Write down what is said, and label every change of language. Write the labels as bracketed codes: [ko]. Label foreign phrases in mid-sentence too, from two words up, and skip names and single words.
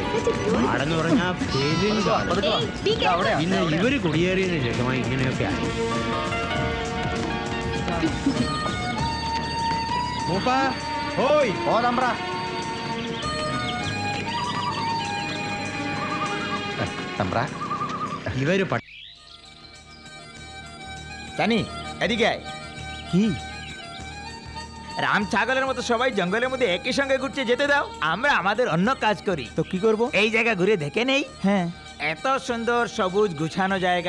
[ml] കാടെന്ന് പറഞ്ഞാൽ പിന്നെ ഇവര് കുടിയേറിയതിന് ശേഷമായി ഇങ്ങനെയൊക്കെ ആയി. ഇവര് [bn] জানি এদিকে আয়। কি রাম ছাগলের মতো সবাই জঙ্গলের মধ্যে একই সঙ্গে ঘুরছে, যেতে দাও, আমরা আমাদের অন্য কাজ করি। তো কি করব? এই জায়গা ঘুরে দেখে নেই। হ্যাঁ, এত সুন্দর সবুজ গুছানো জায়গা।